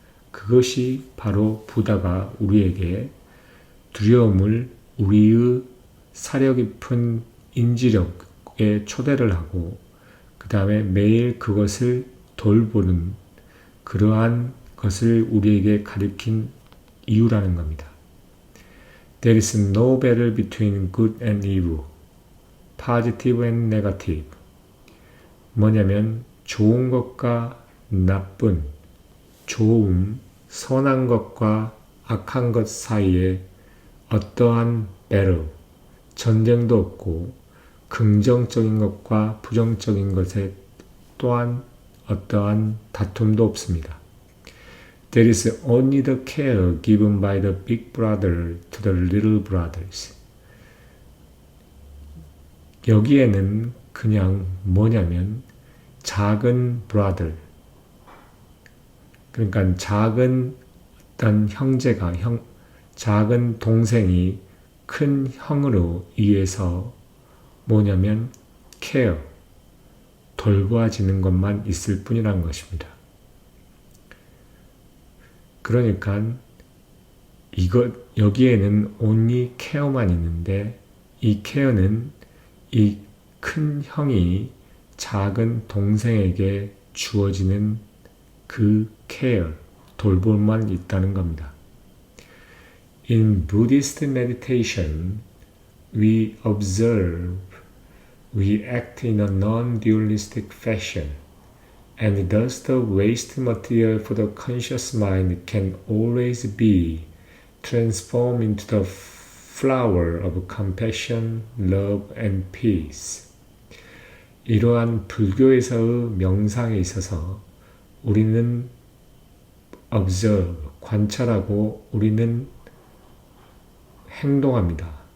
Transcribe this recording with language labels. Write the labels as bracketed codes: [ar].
[ko] 그것이 바로 부다가 우리에게 두려움을 우리의 사려 깊은 인지력에 초대를 하고 그 다음에 매일 그것을 돌보는 그러한 것을 우리에게 가르친 이유라는 겁니다. [en] There is no battle between good and evil, positive and negative. [ko] 뭐냐면 좋은 것과 나쁜, 좋음, 선한 것과 악한 것 사이에 어떠한 battle, 전쟁도 없고 긍정적인 것과 부정적인 것에 또한 어떠한 다툼도 없습니다. [en] There is only the care given by the big brother to the little brothers. [ko] 여기에는 그냥 뭐냐면 작은 brother, 그러니까 작은 어떤 형제가 작은 동생이 큰 형으로 의해서 뭐냐면 care, 돌보아지는 것만 있을 뿐이라는 것입니다. 그러니까 여기에는 only care만 있는데 이 care는 이 큰 형이 작은 동생에게 주어지는 그 care, 돌볼만 있다는 겁니다. [en] In Buddhist meditation, we observe, we act in a non-dualistic fashion, and thus the waste material for the conscious mind can always be transformed into the flower of compassion, love, and peace. [ko] 이러한 불교에서의 명상에 있어서 우리는 observe, 관찰하고 우리는 행동합니다.